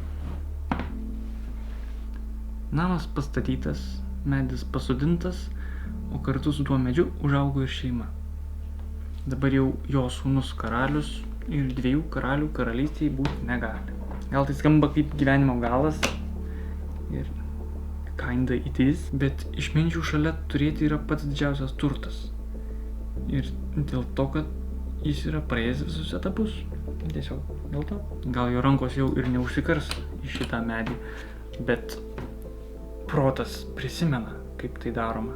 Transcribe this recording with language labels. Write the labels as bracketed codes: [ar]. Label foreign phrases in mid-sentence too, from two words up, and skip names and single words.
[lt] Namas pastatytas, medis pasodintas, o kartu su tuo medžiu užaugo ir šeima. Dabar jau jo sūnus karalius ir 2 karalių karalystėje būti negali. Gal tai skamba kaip gyvenimo galas ir [en] kinda it is, [lt] bet išminčių šalia turėti yra pats didžiausias turtas. Ir dėl to, kad jis yra praėjęs visus etapus. Tiesiog dėl to. Gal jo rankos jau ir neužsikars į šitą medį, bet protas prisimena, kaip tai daroma.